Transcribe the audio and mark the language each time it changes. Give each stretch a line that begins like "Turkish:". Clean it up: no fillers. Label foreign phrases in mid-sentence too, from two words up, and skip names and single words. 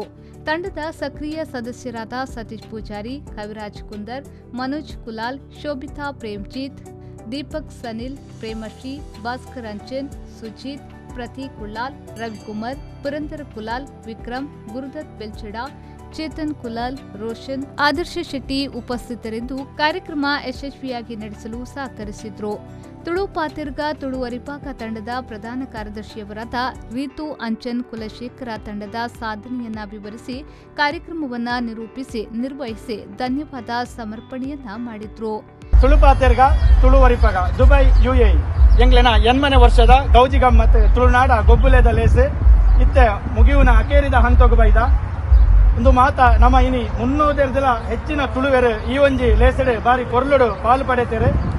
Kannada: ತಂಡದ ಸಕ್ರಿಯ ಸದಸ್ಯರಾದ ಸತೀಶ್ ಪೂಜಾರಿ, ಕವಿರಾಜ್ ಕುಂದರ್, ಮನೋಜ್ ಕುಲಾಲ್, ಶೋಭಿತಾ ಪ್ರೇಮ್ಜಿತ್, ದೀಪಕ್ ಸನಿಲ್, ಪ್ರೇಮಶ್ರೀ, ಭಾಸ್ಕರ್ ಅಂಚನ್, ಸುಜಿತ್, ಪ್ರತೀಕ್ ಉಳ್ಳಾಲ್, ರವಿಕುಮಾರ್, ಪುರಂದರ ಕುಲಾಲ್, ವಿಕ್ರಮ್, ಗುರುದತ್ ಬೆಲ್ಚಡಾ, ಚೇತನ್ ಕುಲಾಲ್, ರೋಷನ್, ಆದರ್ಶ ಶೆಟ್ಟಿ ಉಪಸ್ಥಿತರಿದ್ದು ಕಾರ್ಯಕ್ರಮ ಯಶಸ್ವಿಯಾಗಿ ನಡೆಸಲು ಸಹಕರಿಸಿದ್ರು. ತುಳು ಪಾತಿರ್ಗ ತುಳುವರಿಪಾಕ ತಂಡದ ಪ್ರಧಾನ ಕಾರ್ಯದರ್ಶಿಯವರಾದ ರೀತು ಅಂಚನ್ ಕುಲಶೇಖರ ತಂಡದ ಸಾಧನೆಯನ್ನ ವಿವರಿಸಿ ಕಾರ್ಯಕ್ರಮವನ್ನ ನಿರೂಪಿಸಿ ನಿರ್ವಹಿಸಿ ಧನ್ಯವಾದ ಸಮರ್ಪಣೆಯನ್ನ ಮಾಡಿದ್ರು.
Tulu: ತುಳು ಪಾತಿರ್ಗ ತುಳುವರಿಪಾಕ ದುಬೈ UAE ಎಂಗ್ಲೆನ 8ನೇ ವರ್ಷದ ಗೌಜಿ ಗಮ್ಮತ್ ತುಳುನಾಡ ಗೊಬ್ಬುಲೆದ ಲೇಸೆ ಇತ್ತೆ ಮುಗಿಯುನ ಅಕೇರಿದ ಹಂತೋಗು ಬೈದ ಒಂದು ಮಾತ ನಮ್ಮ ಇನಿ 300 ಹೆಚ್ಚಿನ ತುಳುವೆರು ಈ ಒಂಜಿ ಲೇಸಡೆ ಬಾರಿ ಕೊರ್ಲುಡು ಪಾಲು ಪಡೆತೇರೆ.